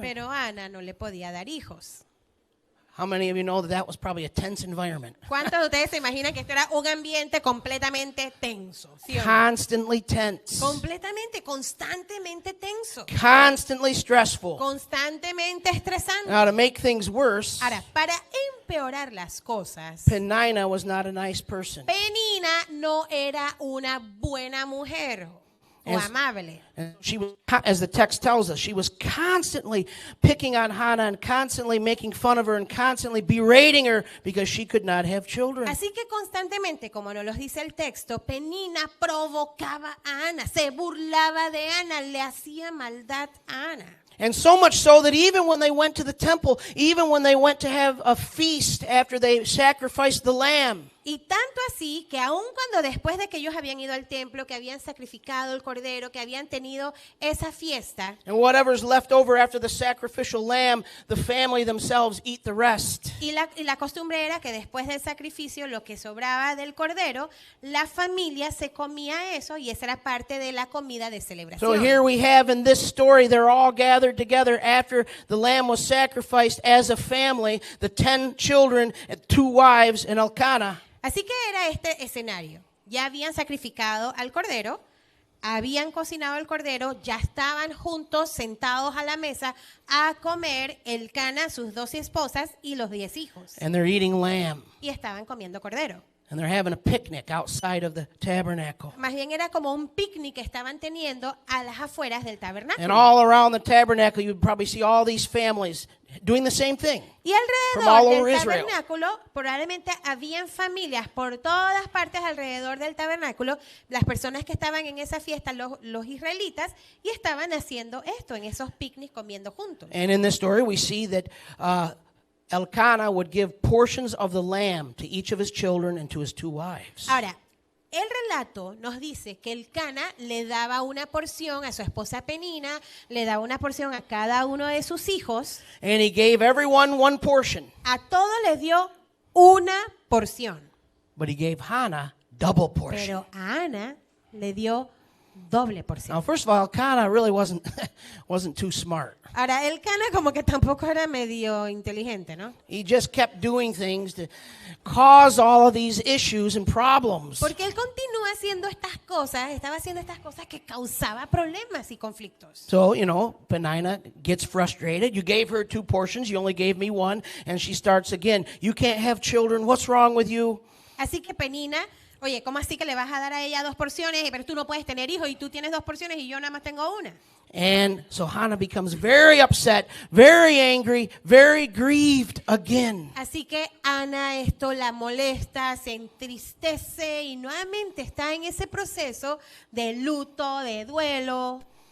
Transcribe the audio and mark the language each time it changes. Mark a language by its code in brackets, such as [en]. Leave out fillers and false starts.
[es] pero Ana no le podía dar hijos. [en] How many of you know that that was probably a tense environment? [es] ¿Cuántos de ustedes se imaginan que esto era un ambiente completamente tenso? ¿Sí o no? [en] Constantly tense, [es] Completamente, constantemente tenso, [en] constantly stressful. [es] constantemente estresante. [en] Now, to make things worse, [es] Ahora, para empeorar las cosas, [en] Peninnah was not a nice person. [es] Penina no era una buena mujer o Es- amable. [en] And she was, as the text tells us, she was constantly picking on Hannah and constantly making fun of her and constantly berating her because she could not have children. [es] Así que constantemente, como nos lo dice el texto, Penina provocaba a Ana, se burlaba de Ana, le hacía maldad a Ana. [en] And so much so that even when they went to the temple, even when they went to have a feast after they sacrificed the lamb, [es] Y tanto así que aun cuando después de que ellos habían ido al templo, que habían sacrificado el cordero, que habían tenido esa fiesta, [en] and whatever's left over after the sacrificial lamb, the family themselves eat the rest. [es] y la costumbre era que después del sacrificio, lo que sobraba del cordero, la familia se comía eso y esa era parte de la comida de [en] So [es] celebración. [en] here we have in this story, they're all gathered together after the lamb was sacrificed as a family, the 10 children, and 2 wives, and Elkanah. [es] Así que era este escenario. Ya habían sacrificado al cordero, habían cocinado el cordero, ya estaban juntos, sentados a la mesa, a comer Elcana, sus 12 esposas y los 10 hijos. [en] And they're eating lamb. [es] Y estaban comiendo cordero. [en] And they're having a picnic outside of the tabernacle. [es] Más bien era como un picnic que estaban teniendo a las afueras del [en] And [es] tabernáculo. [en] all around the tabernacle, you'd probably see all these families doing the same thing. [es] Y [en] From all [es] alrededor [en] over [es] del [en] Israel. [es] tabernáculo, probablemente habían familias por todas partes alrededor del tabernáculo, las personas que estaban en esa fiesta, los israelitas, y estaban haciendo esto, en esos picnics comiendo juntos. [en] And in this story, we see that Elkanah would give portions of the lamb to each of his children and to his 2 wives. [es] Ahora, el relato nos dice que Elcana le daba una porción a su esposa Penina, le daba una porción a cada uno de sus hijos. [en] And he gave everyone 1 portion. [es] A todos les dio una porción. [en] But he gave Hannah double portion. [es] Pero a Ana le dio doble porción. [en] Now, first of all, Elkanah really wasn't too smart. [es] Ahora, Elcana como que tampoco era medio inteligente, ¿no? [en] He just kept doing things to cause all of these issues and problems. [es] Porque él continúa haciendo estas cosas, estaba haciendo estas cosas que causaba problemas y conflictos. [en] So, Penina gets frustrated. You gave her 2 portions. You only gave me 1. And she starts again. You can't have children. What's wrong with you? [es] Así que Penina, oye, ¿cómo así que le vas a dar a ella 2 porciones? Pero tú no puedes tener hijos y tú tienes 2 porciones y yo nada más tengo 1. [en] And so Hannah becomes very upset, very angry, very grieved again. [es] Así que Ana esto la molesta, se entristece y nuevamente está en ese proceso de luto, de duelo.